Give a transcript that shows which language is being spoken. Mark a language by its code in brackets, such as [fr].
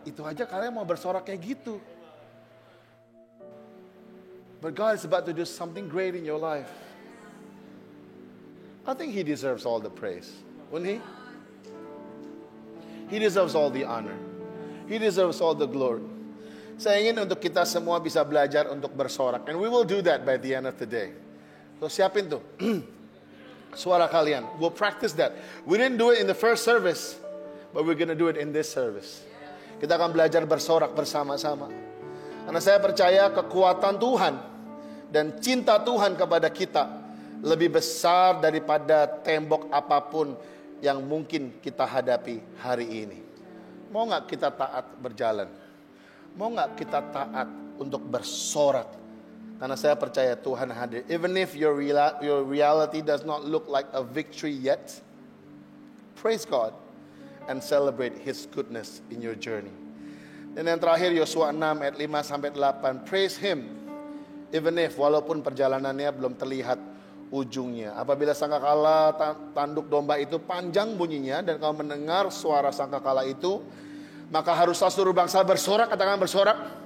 [id] Itu aja kalian mau bersorak kayak gitu. [en] But God is about to do something great in your life. I think He deserves all the praise. Wouldn't He? He deserves all the honor. He deserves all the glory. [id] Saya ingin untuk kita semua bisa belajar untuk bersorak. [en] And we will do that by the end of the day. [id] So siapin tuh suara kalian. [en] We'll practice that. We didn't do it in the first service, but we're gonna do it in this service. [id] Kita akan belajar bersorak bersama-sama. Karena saya percaya kekuatan Tuhan dan cinta Tuhan kepada kita lebih besar daripada tembok apapun yang mungkin kita hadapi hari ini. Mau gak kita taat berjalan? Mau gak kita taat untuk bersorak? Karena saya percaya Tuhan hadir. [en] Even if your reality does not look like a victory yet, praise God and celebrate His goodness in your journey. [id] Dan yang terakhir Yosua 6 ayat 5-8. [en] Praise Him even if [id] walaupun perjalanannya belum terlihat ujungnya. Apabila sangkakala tanduk domba itu panjang bunyinya dan kau mendengar suara sangkakala itu, maka haruslah seluruh bangsa bersorak. Katakan bersorak.